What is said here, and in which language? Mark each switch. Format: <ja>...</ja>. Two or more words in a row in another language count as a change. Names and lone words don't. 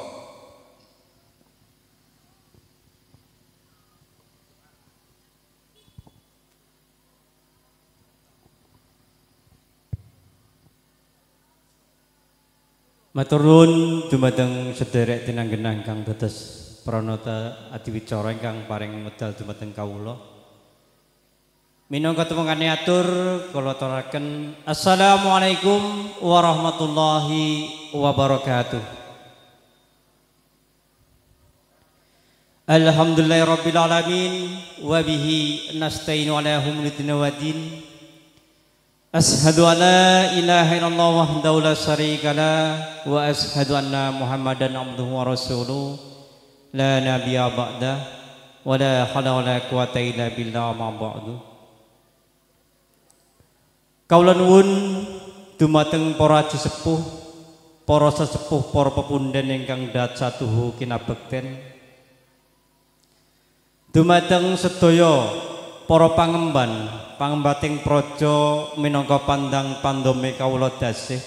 <jv>Matur nuwun dumateng sederek tinanggenah ingkang dados pranata adiwicara ingkang paring medal dumateng kawula. Minangka temengane atur kula aturaken</jv> <ar>السلام عليكم ورحمة الله وبركاته. الحمد لله رب العالمين وبه نستعين على أمور الدنيا والدين. أشهد أن لا إله إلا الله وحده لا شريك له وأشهد أن محمدا عبده ورسوله لا نبي بعده ولا حول ولا قوة إلا بالله أما بعد.</ar> <jv>Kawula nuwun dumateng para sesepuh, para sesepuh, para pepundhen ingkang datsatuhu kinabekten. Dumateng sedaya para pangemban, pangembating praja minangka pandang pandome kawula dasih.</jv>